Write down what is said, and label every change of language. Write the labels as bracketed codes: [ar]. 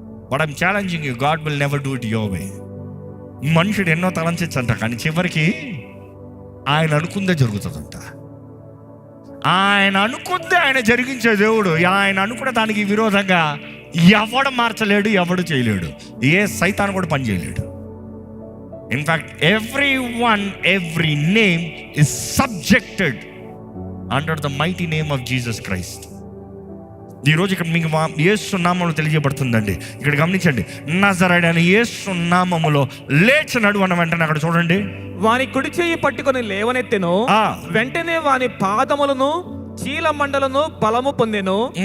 [en] But I'm challenging you, God will never do it your way. [te] మనుషుడు ఎన్నో తలంచంట, కానీ చివరికి ఆయన అనుకుందే జరుగుతుందంట. ఆయన అనుకుందే ఆయన జరిగించే దేవుడు. ఆయన అనుకున్న దానికి విరోధంగా ఎవడు మార్చలేడు, ఎవడు చేయలేడు, ఏ సైతాన్ కూడా పని చేయలేడు. [en] In fact every name is subjected under the mighty name of Jesus Christ. [te] ఈరోజు ఇక్కడ మీకు యేసు నామములో తెలియజేయబడుతుందండి. ఇక్కడ గమనించండి, నజరేయుడైన యేసు నామములో లేచినాడు అన్న వెంటనే అక్కడ చూడండి, వాని కుడి చెయ్యి పట్టుకొని లేవనెత్తెను. వెంటనే వాని పాదములను చీల మండలను బలము పొందెను.